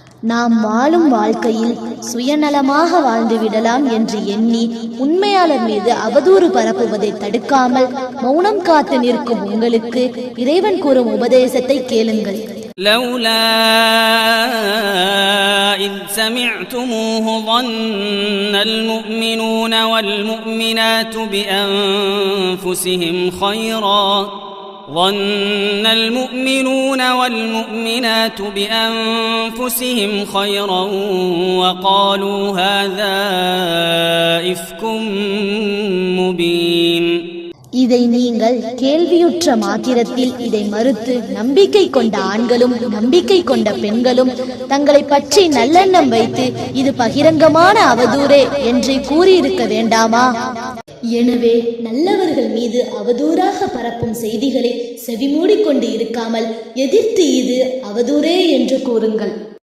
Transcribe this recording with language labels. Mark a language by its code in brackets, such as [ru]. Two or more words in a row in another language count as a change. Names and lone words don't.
[ta] நாம் வாழும் வாழ்க்கையில் சுயநலமாக வாழ்ந்து விடலாம் என்று எண்ணி உண்மையாளர் மீது அவதூறு பரப்புவதை தடுக்காமல் மௌனம் காத்து நிற்கும் உங்களுக்கு இறைவன் கூறும் உபதேசத்தை கேளுங்கள். [ar] لولا إذ سمعتموه ظن المؤمنون والمؤمنات بأنفسهم خيرا وقالوا هذا إفك مبين. [ta] இதை நீங்கள் கேள்வியுற்ற மாத்திரத்தில் இதை மறுத்து நம்பிக்கை கொண்ட ஆண்களும் நம்பிக்கை கொண்ட பெண்களும் தங்களை பற்றி நல்லெண்ணம் வைத்து இது பகிரங்கமான அவதூறே என்று கூறியிருக்க வேண்டாமா? எனவே நல்லவர்கள் மீது அவதூறாக பரப்பும் செய்திகளை செவிமூடிக்கொண்டு இருக்காமல் எதிர்த்து இது அவதூறே என்று கூறுங்கள்.